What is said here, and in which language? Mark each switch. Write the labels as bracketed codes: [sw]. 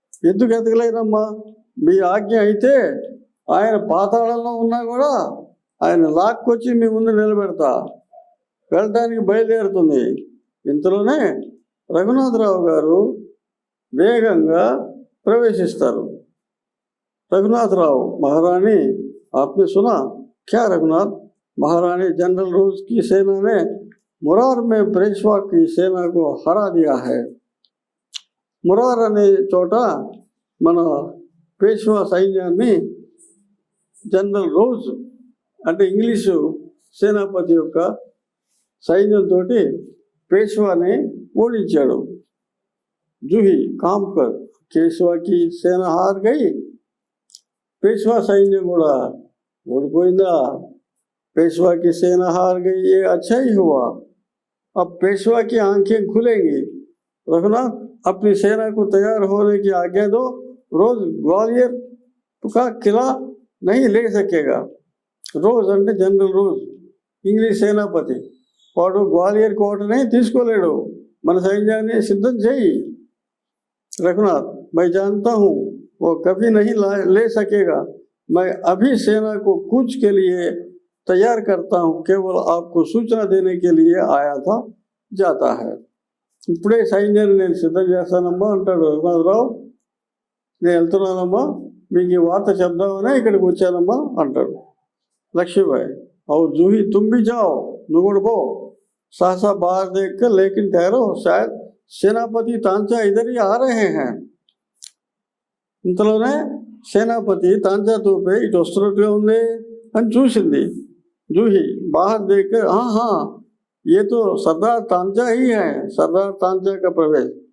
[te] ఎందుకు ఎతకలేనమ్మా, మీ ఆజ్ఞ అయితే ఆయన పాతాళంలో ఉన్నా కూడా ఆయన లాక్కొచ్చి మీ ముందు నిలబెడతా, వెళ్ళడానికి బయలుదేరుతుంది. ఇంతలోనే రఘునాథరావు గారు వేగంగా ప్రవేశిస్తారు. [hi] रघुनाथराव, महारानी आपने सुना क्या? रघुनाथ, महारानी जनरल रोज की सेना ने मुरार में पेशवा की सेना को हरा दिया है. [te] మురార్ అనే చోట మన పేష్వా సైన్యాన్ని జనరల్ రోజ్ అంటే ఇంగ్లీషు సేనాపతి యొక్క సైన్యంతో పేష్వాని ఓడించాడు. [hi] జూహీ, కాంకర్, కేశవాకి సేన హార్ గయి, पेशवा सैन्य [te] కూడా ఓడిపోయిందా? [hi] पेशवा की सेना हार गई, ये अच्छा ही हुआ. अब पेशवा की आंखें खुलेंगी. रघुनाथ, अपनी सेना को तैयार होने की आज्ञा दो. रोज ग्वालियर का किला नहीं ले सकेगा। [te] रोज అంటే జనరల్ రోజ్ ఇంగ్లీష్ సేనాపతి వాడు గ్వాలియర్ కోటనే తీసుకోలేడు। మన సైన్యాన్ని సిద్ధం చేయి [hi] रघुनाथ, मैं जानता हूँ वो कभी नहीं ले सकेगा। मैं अभी सेना को कूच के लिए तैयार करता हूँ, केवल आपको सूचना देने के लिए आया था, जाता है। [te] ఇప్పుడే సైన్యాన్ని నేను సిద్ధం చేస్తానమ్మా అంటాడు రఘునాథరావు। నేను వెళ్తున్నానమ్మా, మీకు ఈ వార్త చెప్దామనే ఇక్కడికి వచ్చానమ్మా అంటాడు। [hi] लक्ष्मीबाई, और जूही तुम भी जाओ, [te] నువ్వు కూడా పో। [hi] सहसा बाहर देखकर, लेकिन ठहरो, शायद सेनापति तांचा इधर ही आ रहे हैं। [te] ఇంతలోనే సేనాపతి తాంచా తోపే ఇటు వస్తున్నట్టుగా ఉంది అని చూసింది జూహి। [hi] బాహర్ देखकर, हाँ हाँ ये तो सरदार तांचा ही है, सरदार तांचा का प्रवेश।